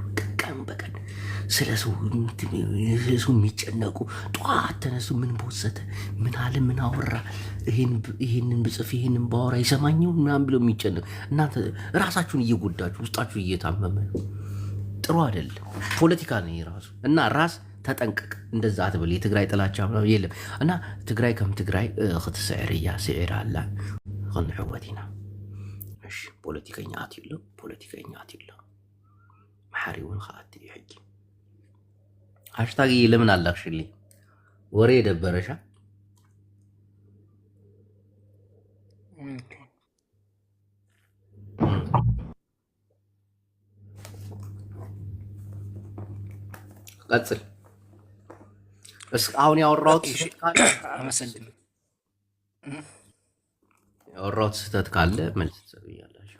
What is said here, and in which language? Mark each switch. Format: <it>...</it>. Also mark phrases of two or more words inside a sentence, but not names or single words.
<am>ቀን በቀን ስለ ሰው የሚጨነቁ ጠዋት ተነሱ ምን በወሰተ ምን አለ ምን አወራ ይሄንን ብጽፍ ይሄንን ባወራ ይሰማኝው ምናምን ብለው የሚጨነቁ እናንተ ራሳችሁን እየጎዳችሁ ውስጣችሁ እየታመመ ነው። ጥሩ አይደለም። ፖለቲካ ነው የራሱ እና ራስ ተጠንቀቅ። እንደዛ አትበል። የትግራይ ጥላቻ የለም እና</am> <ti>ትግራይ ከም ትግራይ ክትስዕርያ ስዕር አላ ክንሕወቲና</ti> <am>እሺ ፖለቲከኛ አትይሎ ማሕሪውን ከአት ሕጂ ሃሽታግ ለምን አላክሽልኝ? ወሬ የደበረሻ ቀጽል አሁን ያወራሁት ስህተት ካለ መልስ ትሰጡኛላችሁ።</am>